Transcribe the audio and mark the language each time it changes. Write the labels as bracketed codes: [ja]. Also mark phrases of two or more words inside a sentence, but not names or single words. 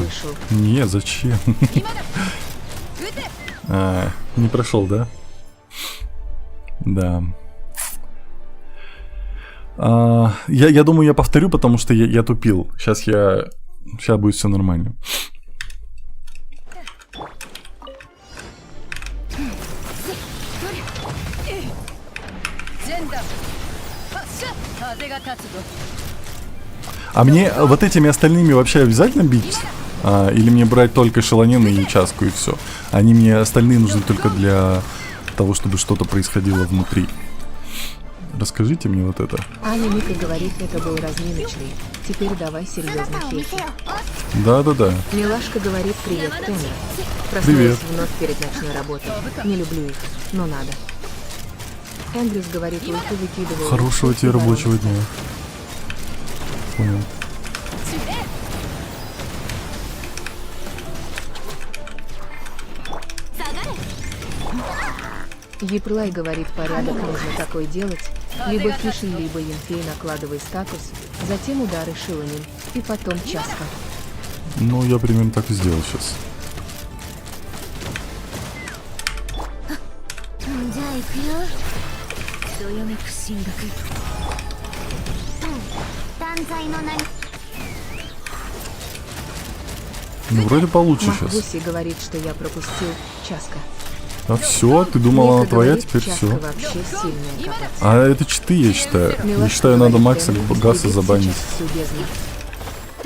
[ru] слышал. Не, зачем? Не прошел, да? Да. Я думаю, я повторю, потому что я тупил. Сейчас будет все нормально. [ja] 風が立つぞ [ru] А мне вот этими остальными вообще обязательно бить? Или мне брать только Шелонена и Часку и все? Они мне остальные нужны только для того, чтобы что-то происходило внутри. Расскажите мне вот это. Аня Ника говорит, это был разминочный. Теперь давай серьезно, [ja] 姿を見 [ru] Хейхи. [ja] せよ [ru] Да-да-да. Милашка говорит, привет, Теннер. Привет. Проснулась вновь перед ночной работой. Не люблю их, но надо. Эндрюс говорит, ульты выкидываю. Хорошего тебе рабочего дня. Понял. Еплай говорит, порядок нужно такой делать. Либо фишин, либо Енфей накладывай статус, затем удары Шиланин, и потом Часка. Ну, я примерно так и сделал сейчас. [ja] じゃあ行くよどよめく進学断罪の名に [ru] Ну, вроде получше сейчас. Махгуси говорит, что я пропустил Часка. А все, ты думала, она Ника твоя, говорит, теперь Часка все. вообще сильная копать. А это читы, я считаю. Я Милашка считаю, надо говорит, Макса Эндрюс Гаса любит забанить. сейчас всю бездну.